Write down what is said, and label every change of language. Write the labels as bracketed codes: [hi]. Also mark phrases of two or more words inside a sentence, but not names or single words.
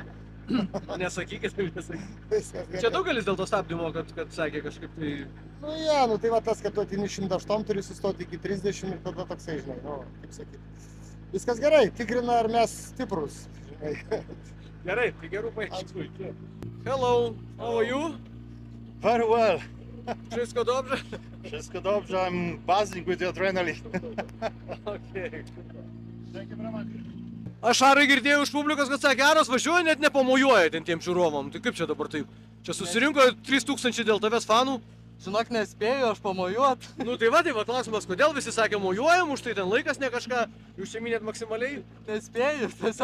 [lt] Nesakykit, nesakykit. Viskas gerai. Čia daugelis dėl to stabdymo, kad sakė kažkaip tai... Tai va tas, kad tu atini 108 turi sustoti iki 30 ir tada toksai, žinai, kaip sakyti. Viskas gerai, tikrina, ar mes stiprus, žinai. Gerai, tai gerų paieškų. [en] Hello, how are you? Very well. [pl] Wszystko dobrze? Wszystko dobrze. [en] I'm buzzing with the adrenaline. Okay. Thank you very much. [lt] Aš Arai girdėjau iš publikos, kad sakė, Aras važiuoja, net nepamojuoja tiem žiūrovam. Tai kaip čia dabar taip? Čia susirinko 3000 dėl tavęs fanų. Žinok, nespėjau aš pamojuot. Tai va klausimas, kodėl visi sakė mojuojam, už tai ten laikas ne kažką, jūs čia minėt maksimaliai?